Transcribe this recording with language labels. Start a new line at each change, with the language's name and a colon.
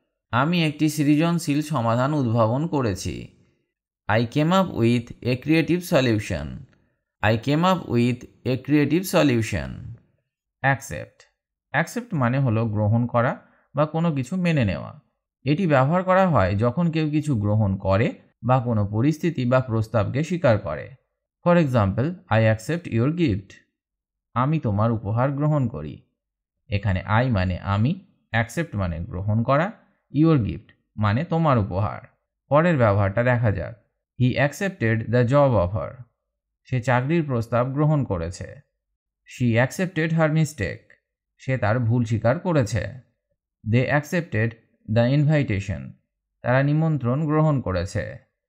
Bangla: আমি একটি সৃজনশীল সমাধান উদ্ভাবন করেছি।
English: I came up with a creative solution. I came up with a creative solution. Accept.
Bangla: Accept মানে হলো গ্রহণ করা বা কোনো কিছু মেনে নেওয়া। এটি ব্যবহার করা হয় যখন কেউ কিছু গ্রহণ করে বা কোনো পরিস্থিতি বা প্রস্তাবকে স্বীকার করে।
English: For example, I accept your gift.
Bangla: আমি তোমার উপহার গ্রহণ করি। এখানে I মানে আমি, accept মানে গ্রহণ করা, your gift মানে তোমার উপহার। পরের ব্যবহারটা দেখা যাক।
English: He accepted the job offer.
Bangla: সে চাকরির প্রস্তাব গ্রহণ করেছে।
English: She accepted her mistake.
Bangla: সে তার ভুল স্বীকার করেছে।
English: They accepted the invitation.
Bangla: তারা নিমন্ত্রণ গ্রহণ করেছে।